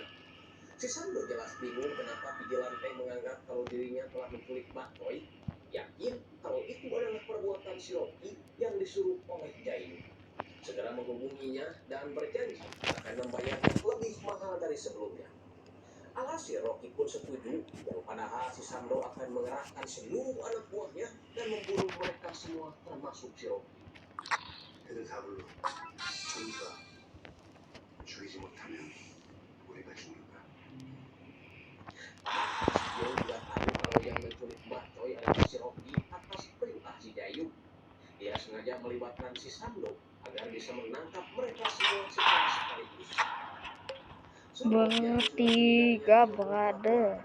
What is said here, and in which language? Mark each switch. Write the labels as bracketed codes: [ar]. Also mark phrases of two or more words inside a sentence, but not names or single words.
[id] Si Sandung jelas bingung kenapa Vigilante menganggap kalau dirinya telah menculik Bacoy, yakin kalau itu adalah perbuatan si Rocky yang disuruh oleh Jainu. Segera menghubunginya dan berjanji akan membayarnya lebih mahal dari sebelumnya. Alhasil Rocky pun setuju yang padahal si Sando akan mengerahkan seluruh anak buahnya dan membunuh mereka semua termasuk si Rocky. [ko] 애들 다 불러. 전부 다 죽이지 못하면 우리가 죽는 거야. [id] Dia juga tahu kalau yang menculik Bacoy adalah si Rocky atas perintah si Jayu. Dia sengaja melibatkan si Sando agar bisa menangkap mereka semua secara sekaligus. Bertiga berada.